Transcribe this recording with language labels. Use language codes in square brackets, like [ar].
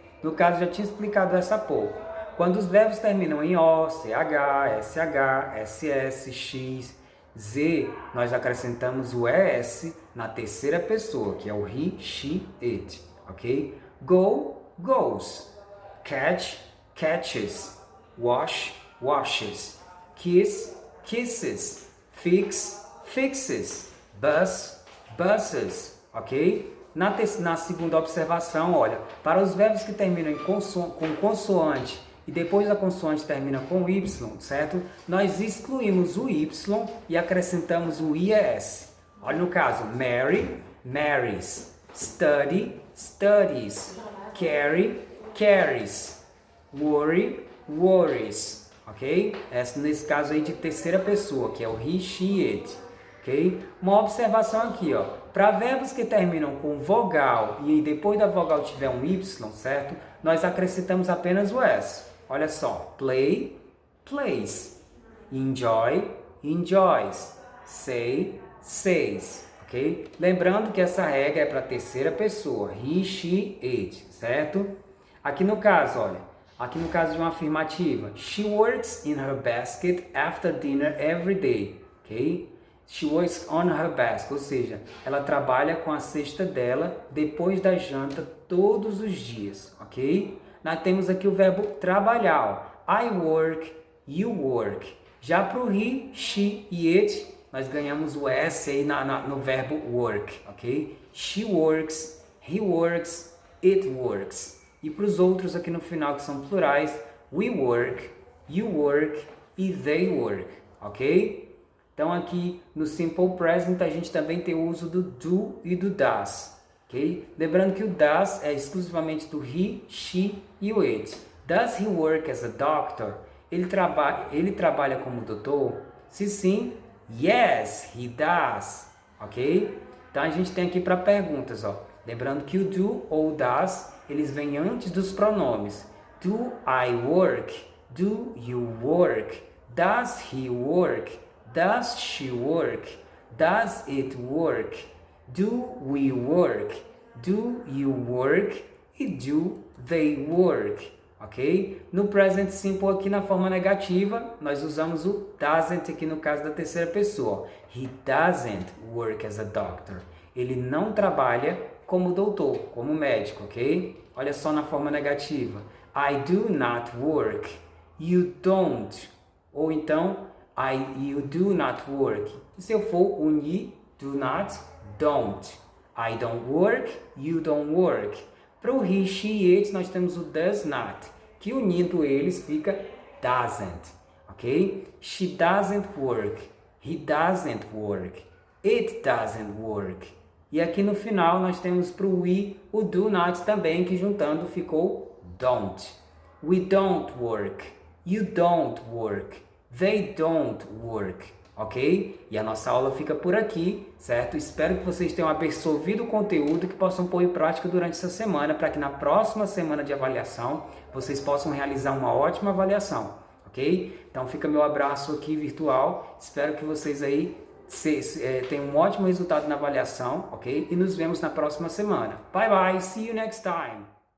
[pt] No caso, já tinha explicado essa há pouco. Quando os verbos terminam em O, CH, SH, SS, X, Z, nós acrescentamos o ES na terceira pessoa, que é o he, she, it. Ok? [en] Go, goes. Catch, catches. Wash, washes. kiss, kisses, fix, fixes, bus, buses, ok? [pt] Na segunda observação, olha, para os verbos que terminam com consoante e depois a consoante termina com y, certo? Nós excluímos o y e acrescentamos o ies. Olha no caso, [en] marry, marries, study, studies, carry, carries, worry, worries, ok? [pt] Nesse caso aí de terceira pessoa, que é o he, she, it, ok? Uma observação aqui, ó, para verbos que terminam com vogal e depois da vogal tiver um y, certo? Nós acrescentamos apenas o s. Olha só, [en] play, plays, enjoy, enjoys, say, says, ok? [pt] Lembrando que essa regra é para terceira pessoa, he, she, it, certo? Aqui no caso, olha, aqui no caso de uma afirmativa, [en] she works in her basket after dinner every day, [pt] ok? [en] She works on her basket, [pt] ou seja, ela trabalha com a cesta dela depois da janta todos os dias, ok? Nós temos aqui o verbo trabalhar, ó. [en] I work, you work. [pt] Já para o he, she e it, nós ganhamos o S aí no verbo work, ok? [en] She works, he works, it works. [pt] E para os outros aqui no final que são plurais, [en] we work, you work [pt] e [en] they work, [pt] ok? Então aqui no Simple Present a gente também tem o uso do do e do does, ok? Lembrando que o does é exclusivamente do he, she e o it. [en] Does he work as a doctor? [pt] Ele trabalha como doutor? Se sim, [en] yes, he does, ok? [pt] Então a gente tem aqui para perguntas, ó. Lembrando que o do ou does, eles vêm antes dos pronomes. [en] Do I work? Do you work? Does he work? Does she work? Does it work? Do we work? Do you work? E do they work? Ok? [pt] No present simple aqui na forma negativa, nós usamos o doesn't aqui no caso da terceira pessoa. [en] He doesn't work as a doctor. [pt] Ele não trabalha como doutor, como médico, ok? Olha só na forma negativa. [en] I do not work. You don't. [pt] Ou então, [en] you do not work. [pt] E se eu for unir do not, don't. [en] I don't work, you don't work. [pt] Para o he, she, it, nós temos o does not, que unindo eles fica doesn't, ok? [en] She doesn't work, he doesn't work, it doesn't work. [pt] E aqui no final nós temos para o we o do not também, que juntando ficou don't. [en] We don't work, you don't work, they don't work, ok? [pt] E a nossa aula fica por aqui, certo? Espero que vocês tenham absorvido o conteúdo e que possam pôr em prática durante essa semana, para que na próxima semana de avaliação vocês possam realizar uma ótima avaliação, ok? Então fica meu abraço aqui virtual, espero que vocês aí tenham um ótimo resultado na avaliação, ok? E nos vemos na próxima semana. [en] Bye bye, see you next time!